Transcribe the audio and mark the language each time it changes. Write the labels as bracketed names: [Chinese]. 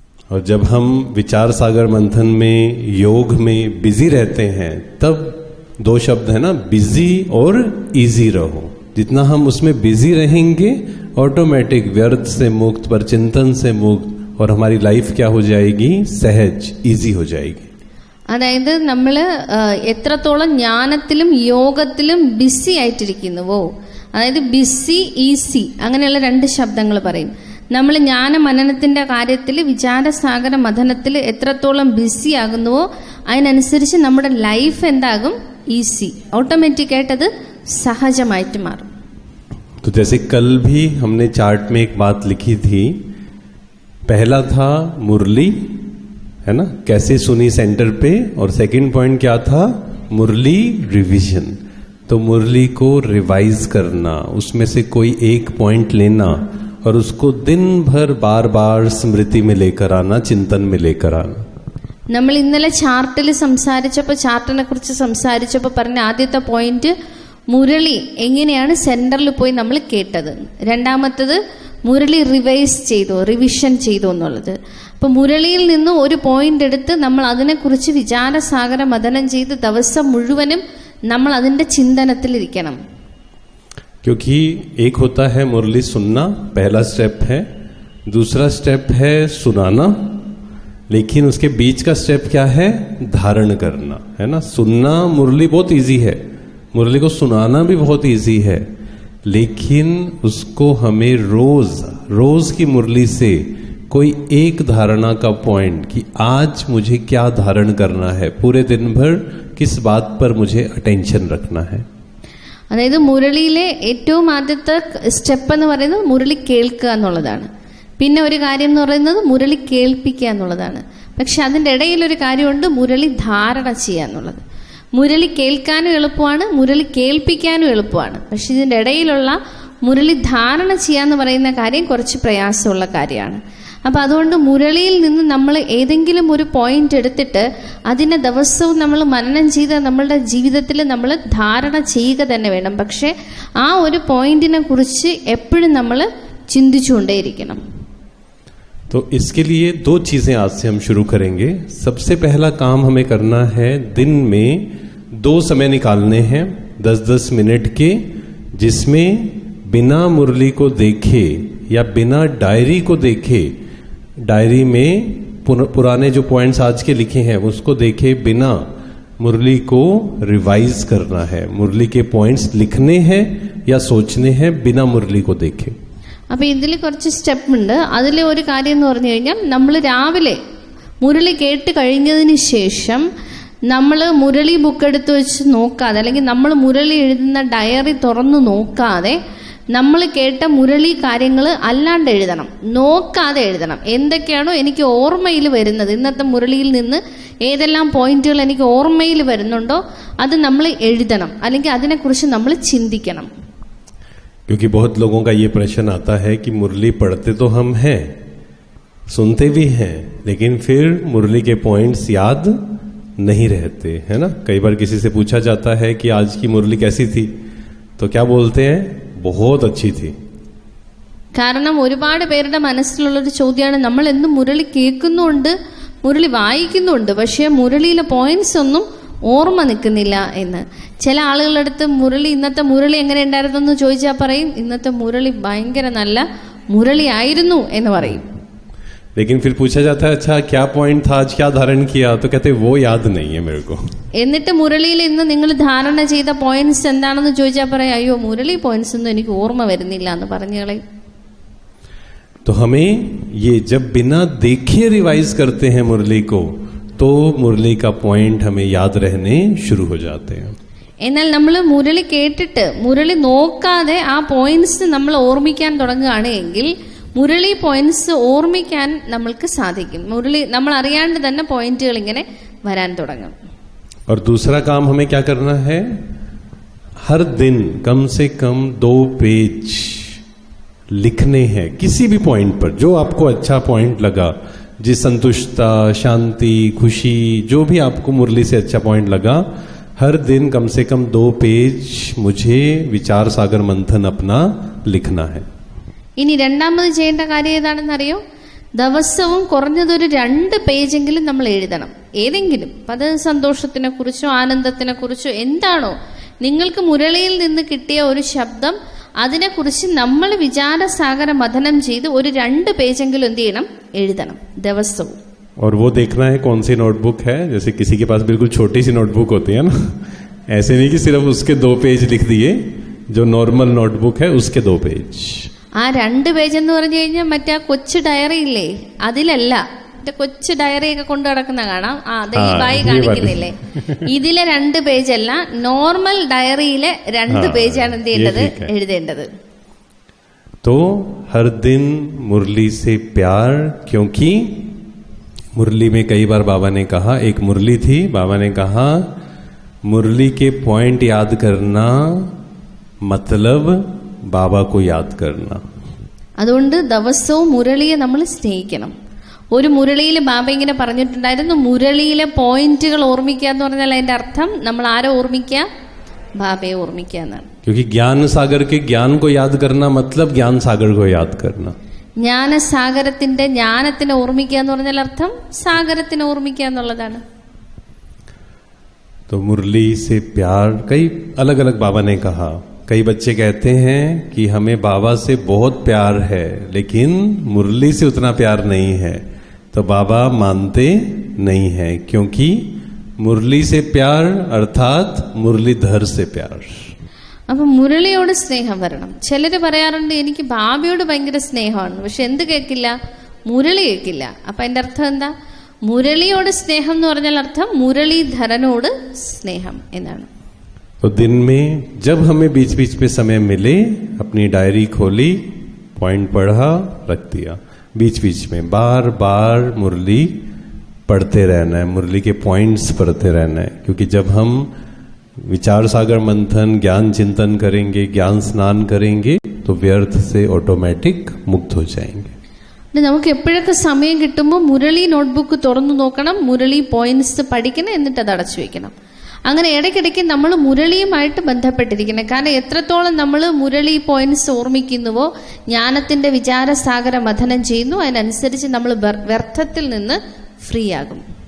[Hindi] और जब हम विचार सागर मंथन में योग में बिजी रहते हैं तब दो शब्द है ना, बिजी और इजी रहो. जितना हम उसमें बिजी रहेंगे ऑटोमेटिक व्यर्थ से मुक्त, पर चिंतन से मुक्त, और हमारी लाइफ क्या हो जाएगी, सहज, इजी हो जाएगी. [Malayalam] അതായത് നമ്മൾ എത്രത്തോളം ജ്ഞാനത്തിലും യോഗത്തിലും ബിസി ആയിട്ടിരിക്കുന്നുവോ, അതായത് ബിസി ഈസി അങ്ങനെയുള്ള രണ്ട് ശബ്ദങ്ങൾ പറയും. നമ്മൾ ജ്ഞാന മനനത്തിന്റെ കാര്യത്തിൽ വിചാരസാഗര മഥനത്തിൽ എത്രത്തോളം ബിസി ആകുന്നുവോ അതിനനുസരിച്ച് നമ്മുടെ ലൈഫ് എന്താകും, ഈസി, ഓട്ടോമാറ്റിക് ആയിട്ട് അത് സഹജമായിട്ട് മാറും. [Hindi] तो जैसे कल भी हमने चार्ट में एक बात लिखी थी, पहला था मुरली, है ना, कैसे सुनी सेंटर पे, और सेकंड पॉइंट क्या था, मुरली रिवीजन. तो मुरली को रिवाइज करना, उसमें से कोई एक पॉइंट लेना और उसको दिन भर बार बार स्मृति में लेकर आना, चिंतन में लेकर आना. [Malayalam] നമ്മൾ ഇന്നലെ ചാർട്ടിനെ കുറിച്ച് സംസാരിച്ചപ്പോൾ പറഞ്ഞ ആദ്യത്തെ പോയിന്റ് മുരളി എങ്ങനെയാണ് സെന്ററിൽ പോയി നമ്മൾ കേട്ടത്. രണ്ടാമത്തത് മുരളി റിവിഷൻ ചെയ്തു എന്നുള്ളത്. അപ്പൊ മുരളിയിൽ നിന്ന് ഒരു പോയിന്റ് എടുത്ത് നമ്മൾ അതിനെക്കുറിച്ച് വിചാരസാഗര മഥനം ചെയ്ത് ദിവസം മുഴുവനും നമ്മൾ അതിന്റെ ചിന്തനത്തിലിരിക്കണം. [Hindi] क्योंकि एक होता है मुरली सुनना, पहला स्टेप है, दूसरा स्टेप है सुनाना, लेकिन उसके बीच का स्टेप क्या है, धारण करना, है ना. सुनना मुरली बहुत इजी है, मुरली को सुनाना भी बहुत इजी है, लेकिन उसको हमें रोज की मुरली से कोई एक धारणा का पॉइंट कि आज मुझे क्या धारण करना है, पूरे दिन भर किस बात पर मुझे अटेंशन रखना है. [Malayalam] അതായത് മുരളിയിലെ ഏറ്റവും ആദ്യത്തെ സ്റ്റെപ്പ് എന്ന് പറയുന്നത് മുരളി കേൾക്കുക എന്നുള്ളതാണ്. പിന്നെ ഒരു കാര്യം എന്ന് പറയുന്നത് മുരളി കേൾപ്പിക്കുക എന്നുള്ളതാണ്. പക്ഷെ അതിൻ്റെ ഇടയിലൊരു കാര്യമുണ്ട്, മുരളി ധാരണ ചെയ്യുക എന്നുള്ളത്. മുരളി കേൾക്കാനും എളുപ്പമാണ്, മുരളി കേൾപ്പിക്കാനും എളുപ്പമാണ്. പക്ഷെ ഇതിൻ്റെ ഇടയിലുള്ള മുരളി ധാരണ ചെയ്യാന്ന് പറയുന്ന കാര്യം കുറച്ച് പ്രയാസമുള്ള കാര്യമാണ്. അപ്പം അതുകൊണ്ട് മുരളിയിൽ നിന്ന് നമ്മൾ ഏതെങ്കിലും ഒരു പോയിന്റ് എടുത്തിട്ട് അതിനെ ദിവസവും നമ്മൾ മനനം ചെയ്ത് നമ്മളുടെ ജീവിതത്തിൽ നമ്മൾ ധാരണ ചെയ്യുക തന്നെ വേണം. പക്ഷെ ആ ഒരു പോയിന്റിനെ കുറിച്ച് എപ്പോഴും നമ്മൾ ചിന്തിച്ചുകൊണ്ടേയിരിക്കണം. [Hindi] तो इसके लिए दो चीजें आज से हम शुरू करेंगे. सबसे पहला काम हमें करना है, दिन में 2 समय निकालने हैं 10-10 मिनट के, जिसमें बिना मुरली को देखे या बिना डायरी को देखे, डायरी में पुराने जो पॉइंट्स आज के लिखे हैं उसको देखे बिना मुरली को रिवाइज करना है. मुरली के पॉइंट्स लिखने हैं या सोचने हैं बिना मुरली को देखे. [Malayalam] അപ്പൊ ഇതിൽ കുറച്ച് സ്റ്റെപ്പ് ഉണ്ട്. അതിലെ ഒരു കാര്യം എന്ന് പറഞ്ഞു കഴിഞ്ഞാൽ നമ്മൾ രാവിലെ മുരളി കേട്ട് കഴിഞ്ഞതിന് ശേഷം നമ്മൾ മുരളി ബുക്ക് എടുത്ത് വെച്ച് നോക്കാതെ, അല്ലെങ്കിൽ നമ്മൾ മുരളി എഴുതുന്ന ഡയറി തുറന്നു നോക്കാതെ നമ്മൾ കേട്ട മുരളി കാര്യങ്ങൾ അല്ലാണ്ട് എഴുതണം, നോക്കാതെ എഴുതണം. എന്തൊക്കെയാണോ എനിക്ക് ഓർമ്മയിൽ വരുന്നത്, ഇന്നത്തെ മുരളിയിൽ നിന്ന് ഏതെല്ലാം പോയിന്റുകൾ എനിക്ക് ഓർമ്മയിൽ വരുന്നുണ്ടോ അത് നമ്മൾ എഴുതണം, അല്ലെങ്കിൽ അതിനെക്കുറിച്ച് നമ്മൾ ചിന്തിക്കണം. [Hindi] क्योंकि बहुत लोगों का ये प्रश्न आता है कि मुरली पढ़ते तो हम हैं, सुनते भी हैं, लेकिन फिर मुरली के पॉइंट्स याद नहीं रहते, है ना. कई बार किसी से पूछा जाता है कि आज की मुरली कैसी थी, तो क्या बोलते हैं, बहुत अच्छी थी. [Malayalam] കാരണം ഒരുപാട് പേരുടെ മനസ്സിലുള്ളൊരു ചോദ്യമാണ്, നമ്മൾ എന്നും മുരളി കേൾക്കുന്നുണ്ട്, മുരളി വായിക്കുന്നുണ്ട്, പക്ഷേ മുരളിയിലെ പോയിന്റ്സ് ഒന്നും ഓർമ്മ നിൽക്കുന്നില്ല എന്ന്. ചില ആളുകളുടെ അടുത്ത് ഇന്നത്തെ മുരളി എങ്ങനെ ഉണ്ടായിരുന്നു എന്ന് ചോദിച്ചാൽ പറയും, ഇന്നത്തെ മുരളി ഭയങ്കര നല്ല മുരളി ആയിരുന്നു എന്ന് പറയും. [Hindi] लेकिन फिर पूछा जाता है, अच्छा क्या पॉइंट था आज, क्या धारण किया, तो कहते वो याद नहीं है मेरे को. [Malayalam] എന്നിട്ട് മുരളിയിൽ ഇന്ന് നിങ്ങൾ ധാരണ ചെയ്ത പോയിന്റ്സ് എന്താണെന്ന് ചോദിച്ചാൽ പറയും, അയ്യോ മുരളി പോയിന്റ്സ് ഒന്നും എനിക്ക് ഓർമ്മ വരുന്നില്ല എന്ന് പറഞ്ഞു കളയും. [Hindi] तो हमें ये जब बिना देखे रिवाइज करते हैं मुरली को, तो मुरली का पॉइंट हमें याद रहने शुरू हो जाते हैं. [Malayalam] എന്നാൽ നമ്മൾ മുരളി കേട്ടിട്ട് മുരളി നോക്കാതെ ആ പോയിന്റ്സ് നമ്മൾ ഓർമ്മിക്കാൻ തുടങ്ങുകയാണ് എങ്കിൽ മുരളി പോയിന്റ്സ് ഓർമ്മിക്കാൻ നമ്മൾക്ക് സാധിക്കും. മുരളി നമ്മൾ അറിയാണ്ട് തന്നെ പോയിന്റുകൾ ഇങ്ങനെ വരാൻ തുടങ്ങും. [Hindi] और दूसरा काम हमें क्या करना है, हर दिन कम से कम 2 पेज लिखने हैं किसी भी पॉइंट पर, जो आपको अच्छा पॉइंट लगा, जिस संतुष्टता, शांति, खुशी, जो भी आपको मुरली से अच्छा पॉइंट लगा, हर दिन कम से कम 2 पेज मुझे विचार सागर मंथन अपना लिखना है. [Malayalam] ഇനി രണ്ടാമത് ചെയ്യേണ്ട കാര്യം ഏതാണെന്നറിയോ, ദിവസവും കുറഞ്ഞതൊരു 2 പേജെങ്കിലും നമ്മൾ എഴുതണം. ഏതെങ്കിലും അത് സന്തോഷത്തിനെ കുറിച്ചോ ആനന്ദത്തിനെ കുറിച്ചോ എന്താണോ നിങ്ങൾക്ക് മുരളിയിൽ നിന്ന് കിട്ടിയ ഒരു ശബ്ദം, അതിനെക്കുറിച്ച് നമ്മൾ വിചാരസാഗര മഥനം ചെയ്ത് ഒരു 2 പേജെങ്കിലും എന്ത് ചെയ്യണം, എഴുതണം ദിവസവും. [Hindi] और वो देखना है कौन सी नोटबुक है. जैसे किसी के पास बिल्कुल छोटी सी नोटबुक होती है ना, ऐसे नहीं कि सिर्फ उसके 2 पेज लिख दिए. जो नॉर्मल नोटबुक है उसके 2 पेज. [Malayalam] ആ 2 പേജ് എന്ന് പറഞ്ഞു കഴിഞ്ഞാൽ മറ്റേ കൊച്ചു ഡയറി ഇല്ലേ, അതിലല്ല. മറ്റേ കൊച്ചു ഡയറി ഒക്കെ കൊണ്ടു നടക്കുന്ന കാണാം. അതെ, ഈ ബായി കാണിക്കുന്നില്ലേ, ഇതിലെ 2 പേജല്ല, നോർമൽ ഡയറിയിലെ 2 പേജാണ് എന്ത് ചെയ്യേണ്ടത്, എഴുതേണ്ടത്. [Hindi] तो हर दिन मुरली से प्यार, क्योंकि मुरली में कई बार बाबा ने कहा, एक मुरली थी, बाबा ने कहा मुरली के पॉइंट याद करना मतलब ബാബ को याद करना. [Malayalam] അതുകൊണ്ട് ദിവസവും മുരളിയെ നമ്മൾ സ്നേഹിക്കണം. ഒരു മുരളിയിൽ ബാബ ഇങ്ങനെ പറഞ്ഞിട്ടുണ്ടായിരുന്നു, മുരളിയിലെ പോയിന്റുകൾ ഓർമ്മിക്കുക എന്ന് പറഞ്ഞാൽ അതിന്റെ അർത്ഥം നമ്മൾ ആരെ ഓർമ്മിക്കുക, ബാബയെ ഓർമ്മിക്കുക എന്നാണ്. [Hindi] क्योंकि ज्ञान सागर के ज्ञान को याद करना मतलब ज्ञान सागर को याद करना. [Malayalam] ജ്ഞാനസാഗരത്തിന്റെ ജ്ഞാനത്തിനെ ഓർമ്മിക്കുക എന്ന് പറഞ്ഞാൽ അർത്ഥം സാഗരത്തിനെ ഓർമ്മിക്കുക എന്നുള്ളതാണ്. [Hindi] तो मुरली से प्यार कई अलग अलग बाबा ने कहा. कई बच्चे कहते हैं कि हमें बाबा से बहुत प्यार है लेकिन मुरली से उतना प्यार नहीं है. तो बाबा मानते नहीं है, क्योंकि मुरली से प्यार अर्थात मुरलीधर से प्यार. [Malayalam] അപ്പൊ മുരളിയോട് സ്നേഹം വരണം. ചിലര് പറയാറുണ്ട് എനിക്ക് ബാബയോട് ഭയങ്കര സ്നേഹമാണ്, പക്ഷെ എന്ത് കേൾക്കില്ല, മുരളി കേൾക്കില്ല. അപ്പൊ അതിന്റെ അർത്ഥം എന്താ, മുരളിയോട് സ്നേഹം എന്ന് പറഞ്ഞാൽ അർത്ഥം മുരളീധരനോട് സ്നേഹം എന്നാണ്. [Hindi] तो दिन में जब हमें बीच बीच में समय मिले, अपनी डायरी खोली, पॉइंट पढ़ा, रख दिया. बीच बीच में बार बार मुरली पढ़ते रहना है, मुरली के पॉइंट्स पढ़ते रहना है. क्योंकि जब हम विचार सागर मंथन, ज्ञान चिंतन करेंगे, ज्ञान स्नान करेंगे, तो व्यर्थ से ऑटोमेटिक मुक्त हो जाएंगे. [Malayalam] നമുക്ക് എപ്പോഴൊക്കെ സമയം കിട്ടുമ്പോൾ മുരളി നോട്ട്ബുക്ക് തുറന്നു നോക്കണം, മുരളി പോയിന്റ്സ് പഠിക്കണം, എന്നിട്ട് അത് അടച്ചു വെക്കണം. അങ്ങനെ ഇടയ്ക്കിടയ്ക്ക് നമ്മൾ മുരളിയുമായിട്ട് ബന്ധപ്പെട്ടിരിക്കണം. കാരണം എത്രത്തോളം നമ്മൾ മുരളി പോയിന്റ്സ് ഓർമ്മിക്കുന്നുവോ, ജ്ഞാനത്തിന്റെ വിചാരസാഗര മഥനം ചെയ്യുന്നു, അതിനനുസരിച്ച് നമ്മൾ വ്യർത്ഥത്തിൽ നിന്ന് ഫ്രീ ആകും.